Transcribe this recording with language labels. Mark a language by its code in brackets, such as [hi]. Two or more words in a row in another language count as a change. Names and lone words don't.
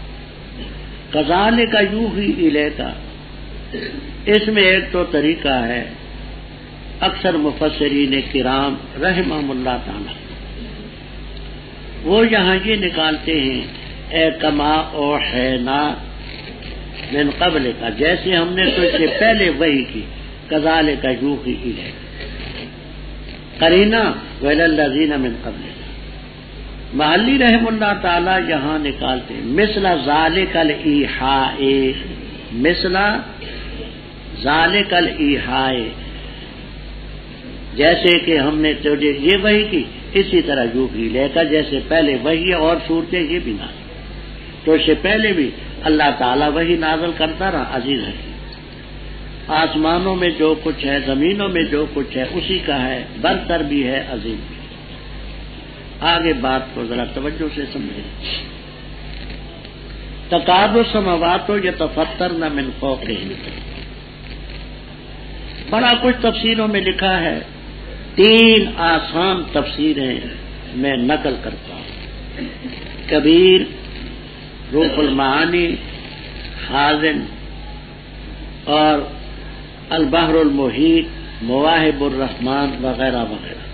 [ar] کذالک یوحی الیک، [ur] اس میں ایک تو طریقہ ہے اکثر مفسرین کرام [ar] رحمہم اللہ تعالی [ur] وہ یہاں یہ نکالتے ہیں اے [ar] کما اوحینا من قبل [ur] کا، جیسے ہم نے تو اس سے پہلے وحی کی، [ar] کذالک یوحی الیک، [ur] قرینہ [ar] ولی الذین من قبل۔ [ur] محلی [ar] رحم اللہ تعالی [ur] یہاں نکالتے ہیں [ar] مثل ذالک الایحاء، مثل ذالک الایحاء، [ur] جیسے کہ ہم نے تجھے یہ وحی کی اسی طرح یوحی لے کر، جیسے پہلے وحی اور صورتیں یہ بھی نازل، تو اس سے پہلے بھی اللہ تعالیٰ وحی نازل کرتا رہا، عزیز ہے۔ آسمانوں میں جو کچھ ہے، زمینوں میں جو کچھ ہے اسی کا ہے، برتر بھی ہے، عظیم بھی۔ آگے بات کو ذرا توجہ سے سمجھیں۔ [ar] تکاد السماوات یتفطرن من فوقہن، [ur] بڑا کچھ تفسیروں میں لکھا ہے، 3 آسان تفسیریں میں نقل کرتا ہوں، کبیر، روح المعانی، خازن اور البحر المحیط، مواہب الرحمن وغیرہ وغیرہ۔